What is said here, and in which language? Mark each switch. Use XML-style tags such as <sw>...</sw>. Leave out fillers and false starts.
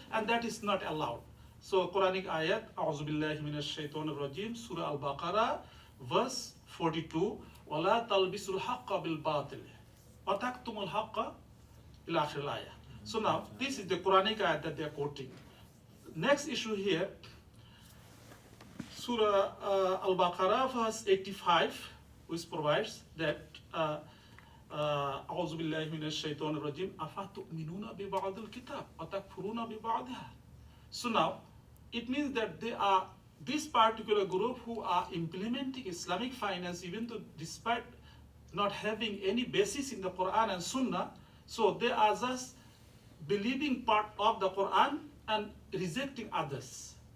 <en>And that is not allowed. So Quranic ayat, A'udhu billahi minash shaitanir rajim, Surah Al-Baqarah, verse 42,</en> <ar>وَلَا تَلْبِسُوا الْحَقَّ بِالْبَاطِلِ وَتَكْتُمُوا الْحَقَّ إِلَى آخِرِ الْآيَةِ.</ar> <en>So now, this is the Quranic ayat that they are quoting. Next issue here, Surah Al-Baqarah, verse 85, which provides that</en> <ar>أعوذ بالله من الشيطان الرجيم أفتؤمنون ببعض الكتاب وتكفرون ببعضها.</ar> <en>So now, it means that they are this particular group who are implementing Islamic finance, even though despite not having any basis in the Quran and Sunnah, so they are just believing part of the Quran and rejecting others.</en>